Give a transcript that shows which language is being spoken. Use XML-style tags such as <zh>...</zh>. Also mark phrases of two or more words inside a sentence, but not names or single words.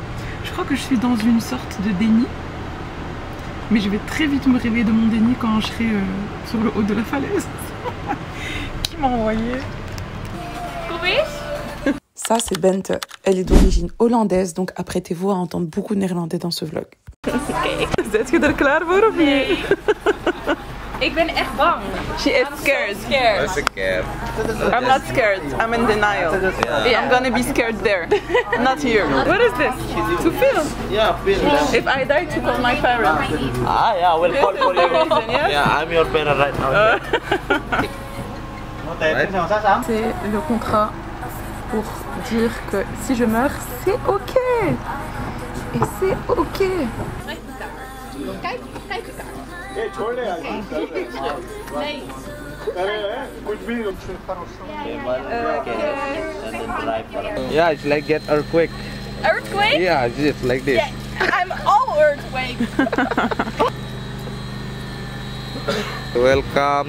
<fr>Je crois que je suis dans une sorte de déni. Mais je vais très vite me réveiller de mon déni quand je serai sur le haut de la falaise. Qui m'a envoyé? Ça, c'est Bente. Elle est d'origine hollandaise, donc apprêtez-vous à entendre beaucoup de néerlandais dans ce vlog.</fr> <nl>Zet je er klaar voor of niet? Ik ben echt bang.</nl> <en>She is scared. That's a cab. I'm not scared. I'm in denial. Yeah. I'm gonna be scared there, not here. What is this? To film? Yeah, film. If I die, to call my parents. Ah, yeah, we'll call for you. Yeah, I'm your parent right now.</en> <fr>C'est le contrat pour dire que si je meurs, c'est ok. Et c'est ok.</fr> <nl>Kijk elkaar. Nee.</nl> <en>Yeah, it's like get earthquake. Earthquake? Yeah, it's like this. Yeah, I'm all earthquake. Welcome</en>